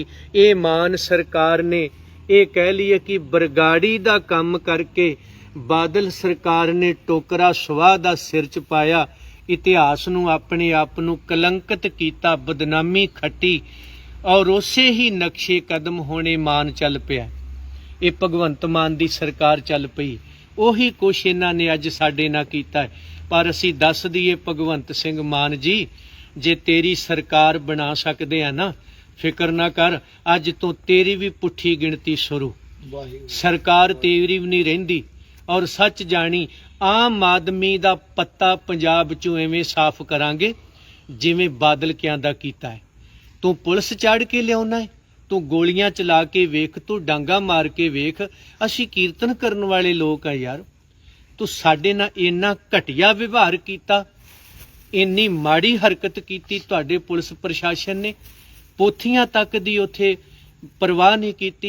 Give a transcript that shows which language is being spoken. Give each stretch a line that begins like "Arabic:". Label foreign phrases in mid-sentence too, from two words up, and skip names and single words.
Punjabi: ਯੇ ਮਾਨ ਸਰਕਾਰ ਨੇ ਯੇ ਕਹਿ ਲੀਏ ਕਿ ਬਰਗਾੜੀ ਦਾ ਕਾਮ ਕਰਕੇ ਬਾਦਲ ਸਰਕਾਰ ਨੇ ਟੋਕਰਾ ਸੁਆਹ ਦਾ ਸਿਰ ਚ ਪਾਇਆ, ਇਤਿਹਾਸ ਨੂੰ ਅਪਣੇ ਆਪ ਨੂੰ ਕਲੰਕਿਤ ਕੀਤਾ, ਬਦਨਾਮੀ ਖੱਟੀ ਔਰ ਉਸੇ ਹੀ ਨਕਸ਼ੇ ਕਦਮ ਹੋਣੇ ਮਾਨ ਚੱਲ ਪਿਆ। ਯੇ ਭਗਵੰਤ ਮਾਨ ਦੀ ਸਰਕਾਰ ਚੱਲ ਪਈ, ਉਹੀ ਕੁਛ ਇਹਨਾਂ ਨੇ ਅੱਜ ਸਾਡੇ ਨਾਲ ਕੀਤਾ ਹੈ। ਪਰ ਅਸੀਂ ਦੱਸ ਦਈਏ ਭਗਵੰਤ ਸਿੰਘ ਮਾਨ ਜੀ, ਜੇ ਤੇਰੀ ਸਰਕਾਰ ਬਣਾ ਸਕਦੇ ਆ ਨਾ, ਫਿਕਰ ਨਾ ਕਰ, ਅੱਜ ਤੋਂ ਤੇਰੀ ਵੀ ਪੁੱਠੀ ਗਿਣਤੀ ਸ਼ੁਰੂ। ਸਰਕਾਰ ਤੇਰੀ ਵੀ ਨਹੀਂ ਰਹਿੰਦੀ। ਔਰ ਸੱਚ ਜਾਣੀ ਆਮ ਆਦਮੀ ਦਾ ਪੱਤਾ ਪੰਜਾਬ ਚੋਂ ਐਵੇਂ ਸਾਫ਼ ਕਰਾਂਗੇ ਜਿਵੇਂ ਬਾਦਲ ਕਿਆਂ ਦਾ ਕੀਤਾ ਹੈ। ਤੂੰ ਪੁਲਿਸ ਚਾੜ ਕੇ ਲਿਆਉਣਾ ਹੈ, ਤੂੰ ਗੋਲੀਆਂ ਚਲਾ ਕੇ ਵੇਖ, ਤੂੰ ਡਾਂਗਾ ਮਾਰ ਕੇ ਵੇਖ। ਅਸੀ ਕੀਰਤਨ ਕਰਨ ਵਾਲੇ ਲੋਕ ਆ ਯਾਰ, ਤੂੰ ਸਾਡੇ ਨਾਲ ਇੰਨਾ ਘਟੀਆ ਵਿਵਹਾਰ ਕੀਤਾ, ਇੰਨੀ ਮਾੜੀ ਹਰਕਤ ਕੀਤੀ ਤੁਹਾਡੇ ਪੁਲਿਸ ਪ੍ਰਸ਼ਾਸਨ ਨੇ। ਪੋਥੀਆਂ ਤਕ ਦੀ ਉੱਥੇ ਪਰਵਾਹ ਨਹੀਂ ਕੀਤੀ।